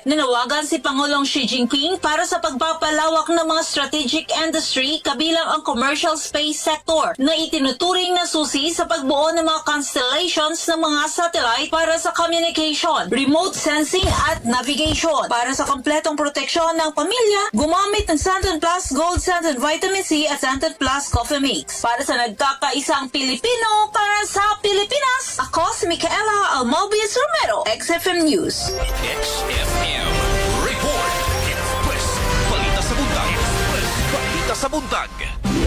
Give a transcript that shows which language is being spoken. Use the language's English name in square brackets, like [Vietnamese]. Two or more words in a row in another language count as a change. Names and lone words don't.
[Filipino] Nanawagan si Pangulong Xi Jinping para sa pagpapalawak ng mga [English] strategic industry [Filipino] kabilang ang [English] commercial space sector [Filipino] na itinuturing na susi sa pagbuo ng mga constellations ng mga satellite para sa [English] communication, remote sensing [Filipino] at navigation. Para sa kompletong proteksyon ng pamilya, gumamit ng Santon Plus Gold, Santon Vitamin C at Santon Plus Coffee Mix. Para sa nagkakaisang Pilipino, para sa Pilipinas, ako si Micaela Almalves Romero, XFM News. XFM Report. Express. Balita sa bundag. Express. Balita sa bundag.